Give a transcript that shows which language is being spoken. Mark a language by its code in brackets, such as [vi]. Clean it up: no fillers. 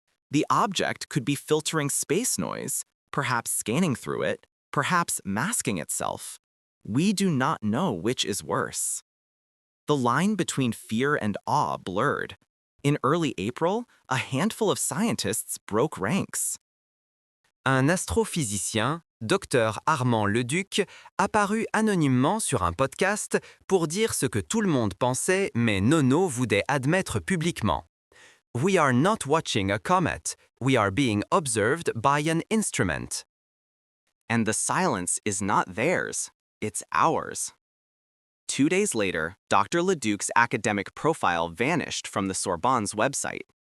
[en] The object could be filtering space noise, perhaps scanning through it, perhaps masking itself. We do not know which is worse. The line between fear and awe blurred. In early April, a handful of scientists broke ranks. [fr] Un astrophysicien, Dr Armand Leduc, apparut anonymement sur un podcast pour dire ce que tout le monde pensait mais Nono voulait admettre publiquement. [en] We are not watching a comet, we are being observed by an instrument. And the silence is not theirs, it's ours. 2 days later, Dr. Leduc's academic profile vanished from the Sorbonne's website.